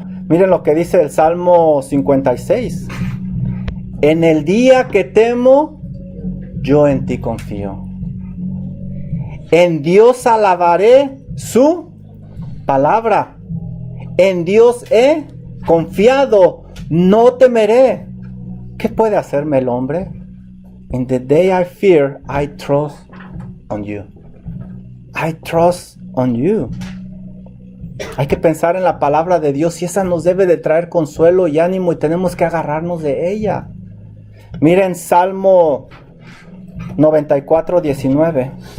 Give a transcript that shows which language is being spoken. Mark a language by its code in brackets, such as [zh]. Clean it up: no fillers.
[es] Miren lo que dice el Salmo 56. En el día que temo, yo en ti confío. En Dios alabaré su palabra. En Dios he confiado, no temeré. ¿Qué puede hacerme el hombre? [en] In the day I fear, I trust on you. I trust on you. [es] Hay que pensar en la palabra de Dios y esa nos debe de traer consuelo y ánimo y tenemos que agarrarnos de ella. Miren Salmo 94, 19.